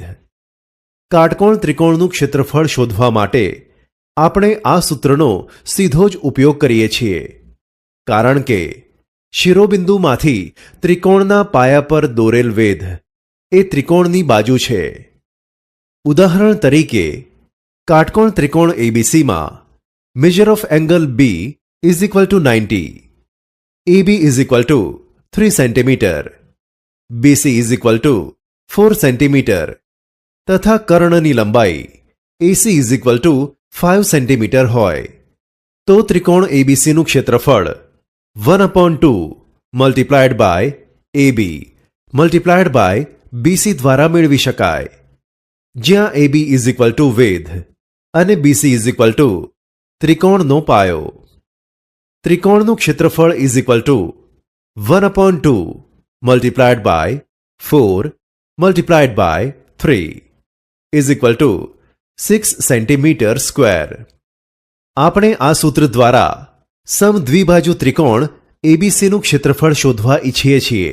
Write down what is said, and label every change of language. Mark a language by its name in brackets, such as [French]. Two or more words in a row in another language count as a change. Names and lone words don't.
[Gujarati] કાટકોણ ત્રિકોણનું ક્ષેત્રફળ શોધવા માટે આપણે આ સૂત્રનો સીધો જ ઉપયોગ કરીએ છીએ, કારણ કે શિરોબિંદુમાંથી ત્રિકોણના પાયા પર દોરેલ વેધ એ ત્રિકોણની બાજુ છે. ઉદાહરણ તરીકે, કાટકોણ ત્રિકોણ ABCમાં [English] measure of angle B is equal to 90, AB is equal to 3 cm, BC is equal to 4 cm [Gujarati] તથા કર્ણની લંબાઈ [English] AC is equal to 5 cm [Gujarati] હોય તો ત્રિકોણ ABCનું ક્ષેત્રફળ 1/2 [English] multiplied by AB multiplied by BC [Gujarati] દ્વારા મેળવી શકાય, જ્યાં [English] AB is equal to [Gujarati] વેધ અને [English] BC is equal to [Gujarati] ત્રિકોણનો પાયો. ત્રિકોણનું ક્ષેત્રફળ [English] is equal to 1/2 multiplied by 4 multiplied by 3 is equal to 6 centimeter square. [Gujarati] આપણે આ સૂત્ર દ્વારા સમદ્વિબાજુ ત્રિકોણ ABCનું ક્ષેત્રફળ શોધવા ઈચ્છીએ છીએ.